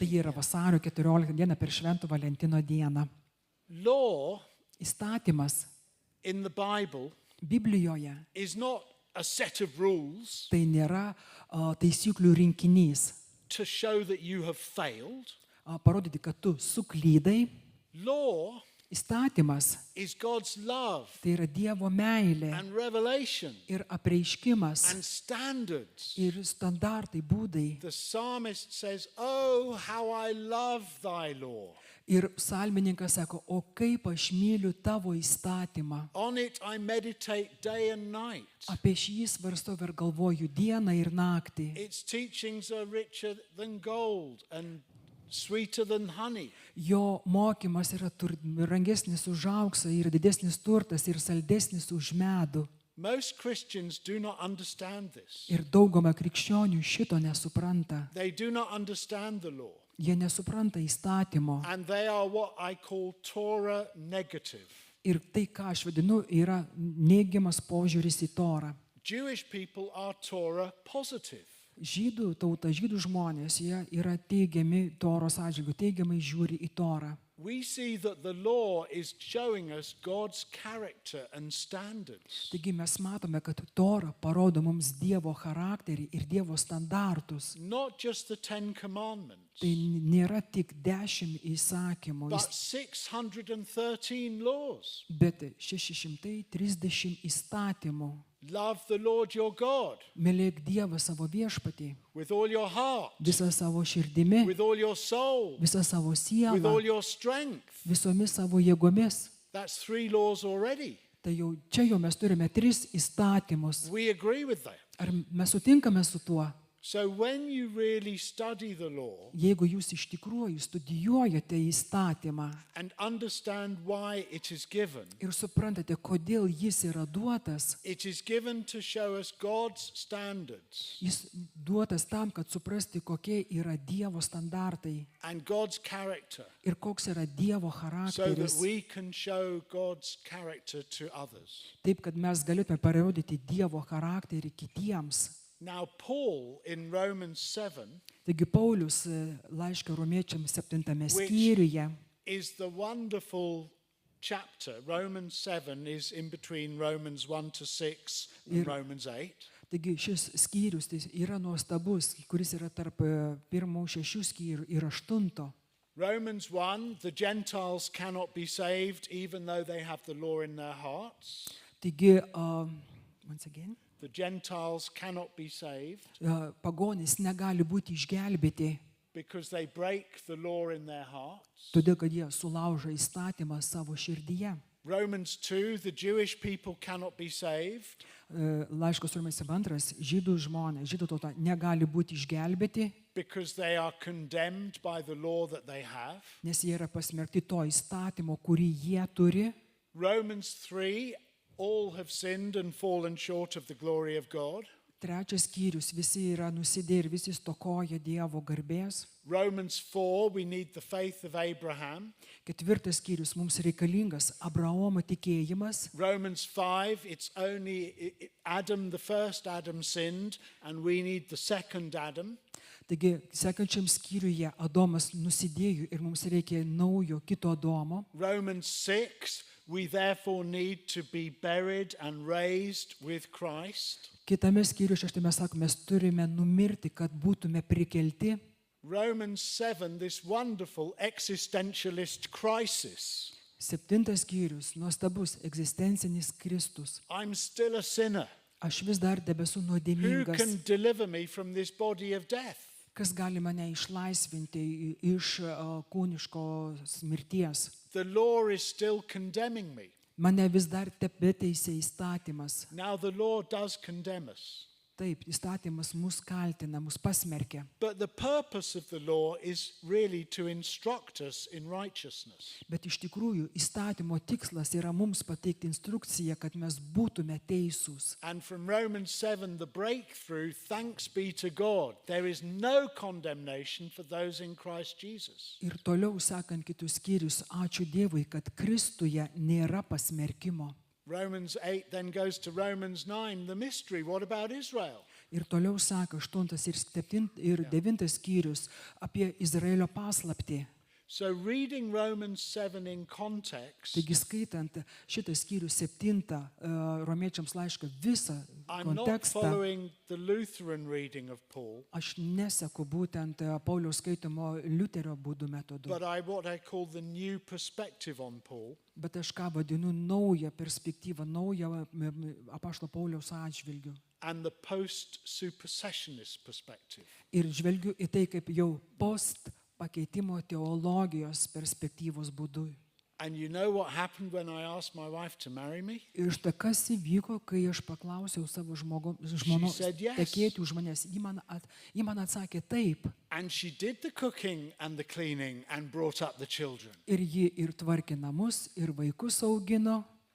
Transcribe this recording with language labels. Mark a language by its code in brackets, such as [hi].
[lt] Tai yra vasario 14 diena per Švento Valentino dieną. [en] Law [lt] Įstatymas [en] in the Bible [lt] Biblijoje [en] is not a set of rules [lt] tai nėra taisyklių rinkinys, [en] to show that you have failed. [lt] Parodyti, kad tu suklydai. [en] Law [lt] Įstatymas [en] is God's love [lt] tai yra Dievo meilė [en] and revelation [lt] ir apreiškimas [en] and standards. [lt] ir standartai, būdai. [en] The psalmist says, oh, how I love thy law. [lt] Ir psalmininkas sako, o kaip aš myliu tavo įstatymą. [en] On it I meditate day and night. [lt] Apie šį svarstau ir galvoju dieną ir naktį. [en] Its teachings are richer than gold and sweeter than honey. [lt] Jo mokymas yra rangesnis už auksą ir didesnis turtas ir saldesnis už medų. [en] Most Christians do not understand this. [lt] Ir dauguma krikščionių šito nesupranta. [en] They do not understand the law. [lt] Jie nesupranta įstatymo. [en] And they are what I call Torah negative. [lt] Ir tai, ką aš vadinu, yra neigiamas požiūris į Torą. [en] Jewish people are Torah positive. [lt] Žydų tauta, žydų žmonės, jie yra teigiami Toros atžvilgiu, teigiamai žiūri į Torą. [en] we see that the law is showing us God's character and standards. [lt] Taigi mes matome, kad Tora parodo mums Dievo charakterį ir Dievo standartus. [en] Not just the 10 commandments, [lt] Tai nėra tik 10 įsakymų, [en] but 613 laws. [lt] bet 630 įstatymų. [en] Love the Lord your God [lt] Mylėk Dievą savo viešpatį, [en] with all your heart, [lt] visą savo širdimi, [en] with all your soul, [lt] visą savo [en] with [lt] sielą, [en] all your strength. [lt] visomis savo jėgomis. [en] That's 3 laws already. [lt] Tai jau čia mes turime 3 įstatymus. [en] We agree with that. [lt] Ar mes sutinkame su tuo? [en] So when you really study the law [lt] Jeigu jūs iš tikrųjų studijuojate įstatymą [en] and understand why it is given, [lt] ir suprantate, kodėl jis yra duotas, [en] it is given to show us God's standards [lt] jis duotas tam, kad suprasti, kokie yra Dievo standartai [en] and God's character, [lt] ir koks yra Dievo [en] so that [lt] charakteris, [en] we can show God's character to others. [lt] taip, kad mes galėtume parodyti Dievo charakterį kitiems. [en] Now, Paul in Romans 7 [lt] Taigi Paulius laiškio Romiečiams 7 skyriuje, [en] is the wonderful chapter. Romans 7 is in between Romans 1 to 6 and Romans 8. [lt] taigi šis skyrius tai yra nuostabus, kuris yra tarp pirmų 6 skyrių ir 8. [en] Romans 1, the Gentiles cannot be saved even though they have the law in their hearts. [lt] Taigi, [en] once again, The Gentiles cannot be saved [lt] pagonys negali būti išgelbėti, [en] because they break the law in their hearts. [lt] todėl kad jie sulaužo įstatymą savo širdyje. [en] Romans 2, the Jewish people cannot be saved [lt] Laiškos Romiečiams 2, žydų žmonės, žydų tauta negali būti išgelbėti, [en] because they are condemned by the law that they have. [lt] nes jie yra pasmerkti to įstatymo, kurį jie turi. [en] Romans 3, all have sinned and fallen short of the glory of God. [lt] 3 skyrius, visi yra nusidėję ir visi stokoja Dievo garbės. [en] Romans 4, we need the faith of Abraham. [lt] 4 skyrius, mums reikalingas Abraomo tikėjimas. [en] Romans 5, it's only Adam, the first Adam sinned, and we need the second Adam. [lt] Taigi, sekančiam skyriuje Adomas nusidėjo ir mums reikia naujo kito Adomo. [en] Romans 6, we therefore need to be buried and raised with Christ. [lt] Kitame skyriuje 6 mes sakome, mes turime numirti, kad būtume prikelti. [en] Romans 7, this wonderful existentialist crisis. [lt] 7 skyrius, nuostabus egzistencinis Kristus. [en] I'm still a sinner. [lt] Aš vis dar debesu [en] Who [lt] nuodėmingas. [en] can deliver me from this body of death? [lt] Kas gali mane išlaisvinti iš kūniškos mirties? [en] The law is still condemning me. [lt] Mane vis dar tebeteisė įstatymas. [en] Now the law does condemn us. [lt] Taip, įstatymas mus kaltina, mus pasmerkia. [en] But the purpose of the law is really to instruct us in righteousness. [lt] Bet iš tikrųjų įstatymo tikslas yra mums pateikti instrukciją, kad mes būtume teisūs. [en] And from Romans 7, the breakthrough, thanks be to God, there is no condemnation for those in Christ Jesus. [lt] Ir toliau sakant kitus skyrius, ačiū Dievui, kad Kristuje nėra pasmerkimo. [en] Romans 8 then goes to Romans 9, the mystery. What about Israel? [lt] Ir toliau sako 8 ir 9 skyrius apie Izraelio paslaptį. [en] So reading Romans 7 in context, [lt] Taigi skaitant šitą skyrių 7 Romiečiams laišką visą [en] I'm not [lt] kontekstą, [en] following the Lutheran reading of Paul, [lt] aš neseku būtent Pauliaus skaitimo Liuterio būdų metodu, [en] but what I call the new perspective on Paul. [lt] bet aš ką vadinu naują perspektyvą, naują apaštalo Pauliaus atžvilgių. [en] And the post-supersessionist perspective. [lt] Ir žvelgiu į tai kaip jau post pakeitimo teologijos perspektyvos būdu. [en] And you know what happened when I asked my wife to marry me? [lt] Ir štai kas įvyko, kai aš paklausiau savo žmonos [en] said yes. [lt] tekėti už manęs. Ji man atsakė taip. [en] And she did the cooking and the cleaning and brought up the children. [lt] Ir ji ir tvarkė namus, ir vaikus augino.